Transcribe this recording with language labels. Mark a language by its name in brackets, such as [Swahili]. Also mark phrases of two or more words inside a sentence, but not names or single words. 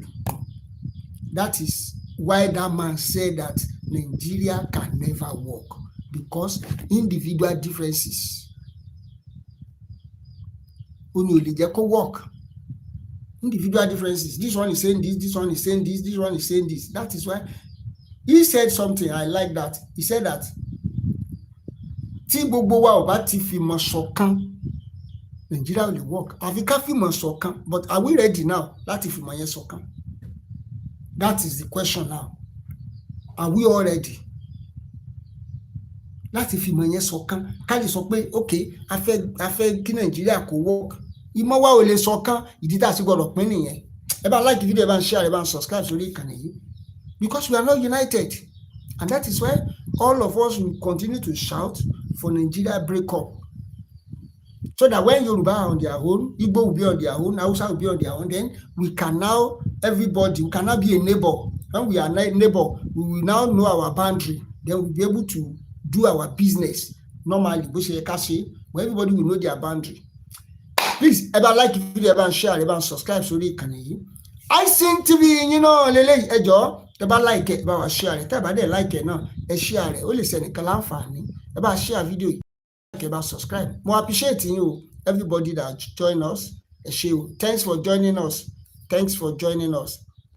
[English] That is why that man said that Nigeria can never work, because individual differences. Only they can work. Individual differences. This one is saying this, this one is saying this, this one is saying this. That is why he said something. I like that. He said that [Yoruba] tí gbogbo wa ò bá ti fi mọ̀ ṣọ̀kan, Nàìjíríà ò lè work àfi ká fìmọ̀ ṣọ̀kan, [English] but are we ready now [Yoruba] láti fìmọ̀ yẹn ṣọ̀kan? [English] That is the question now. Are we all ready [Yoruba] láti fìmọ̀ yẹn ṣọ̀kan ká lè sọ pé okay a fẹ́ kí Nàìjíríà kó work? Ìmọ̀ wa ò lè ṣọ̀kan, ìdí tá a sì gbọ́dọ̀ pín nìyẹn. Ẹ bá [English] like video, [Yoruba] ẹ bá share, ẹ bá subscribe sórí ìkànnì yìí, [English] because we are not united, and that is why all of us will continue to shout for Nigeria breakup, so that when Yoruba are on their own, Igbo will be on their own, Hausa will be on their own, then we can now, everybody, we cannot be a neighbor. When we are neighbor, we will now know our boundary, then we'll be able to do our business normally, where everybody will know their boundary. Please, [Yoruba] ẹ bá [English] like video, [Yoruba] ẹ bá share, ẹ bá subscribe sórí ìkànnì yìí. iSing TV yín náà lélẹ́yìí, ẹ jọ̀ọ́ ẹ bá like ẹ bá wa share, tẹ́ bá dẹ̀ like ẹ náà ẹ share, ó lè ṣẹnìkan láǹfààní. Ẹ bá [English] share video [Yoruba] yìí, ẹ bá subscribe. Mo appreciate yín o, [English] everybody that join us. [Yoruba] Ẹ ṣé o. [English] Thanks for joining us.